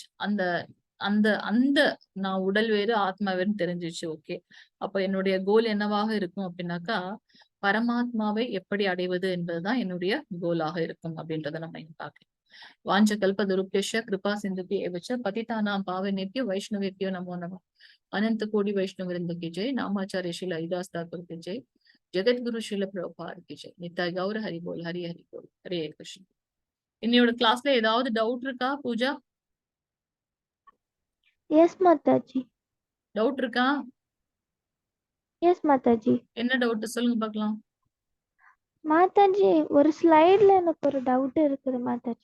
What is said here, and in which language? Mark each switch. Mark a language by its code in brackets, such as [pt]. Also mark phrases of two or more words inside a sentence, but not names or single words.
[ta] அந்த அந்த அந்த நான் உடல் வேறு ஆத்மா வேறுன்னு தெரிஞ்சிச்சு. ஓகே, அப்ப என்னுடைய கோல் என்னவாக இருக்கும் அப்படின்னாக்கா பரமாத்மாவை எப்படி அடைவது என்பதுதான் என்னுடைய கோலாக இருக்கும் அப்படின்றத நம்ம இங்க பார்க்கலாம். [sa] वाञ्छा कल्पतरुभ्यश्च कृपा सिन्धुभ्य एव च पतितानां पावनेभ्यो वैष्णवेभ्यो नमो नमः. [hi] अनंत कोटि वैष्णव वृंद की जय. नामाचार्य श्री हरिदास ठाकुर की जय. जगत गुरु श्रील प्रभुपाद की जय. नित्य गौर हरि बोल, हरि हरि बोल, हरे कृष्ण. [ta] இன்னையோட கிளாஸ்ல ஏதாவது டவுட் இருக்கா பூஜா? எஸ் மாதாஜி. டவுட் இருக்கா? எஸ் மாதாஜி. என்ன டவுட் சொல்லுங்க பார்க்கலாம். மாதாஜி, ஒரு ஸ்லைட்ல எனக்கு ஒரு டவுட் இருக்குது மாதாஜி.